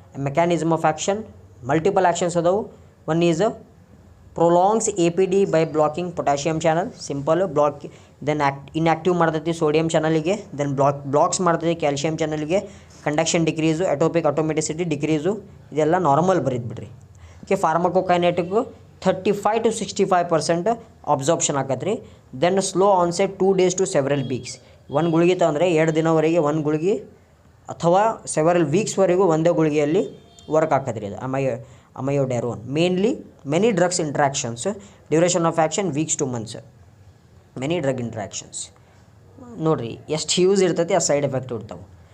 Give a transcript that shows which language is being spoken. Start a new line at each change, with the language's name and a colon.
English: mechanism of action multiple actions
Kannada: ಅದಾವು.
English: One is prolongs APD by blocking potassium channel, simple block. then inactive
Kannada: ಮಾಡ್ತೈತಿ sodium ಚಾನಲಿಗೆ,
English: Then blocks ಮಾಡ್ತೈತಿ calcium ಚಾನಲಿಗೆ. Conduction decrease, ectopic automaticity decrease,
Kannada: ಇದೆಲ್ಲ normal ಬರೀದ್ಬಿಡ್ರಿ.
English: okay, pharmacokinetic 35 to 65% absorption
Kannada: ಆಗತ್ತೆ ರೀ.
English: Then slow onset 2 days to several weeks.
Kannada: ಒಂದು ಗುಳಿಗೆ ತಂದರೆ 2 ದಿನವರೆಗೆ ಒಂದು ಗುಳಿಗೆ ಅಥವಾ ಸೆವರಲ್ ವೀಕ್ಸ್ವರೆಗೂ ಒಂದೇ ಗುಳಿಗೆಯಲ್ಲಿ ವರ್ಕ್ ಆಕತ್ರಿ ಅದು ಅಮಯೋಡೆರೋನ್.
English: Mainly many drugs interactions, duration of action weeks to months. Many drug interactions
Kannada: ನೋಡಿರಿ ಎಷ್ಟು ಯೂಸ್ ಇರ್ತೈತಿ, ಆ ಸೈಡ್ ಎಫೆಕ್ಟ್ ಇರ್ತಾವೆ.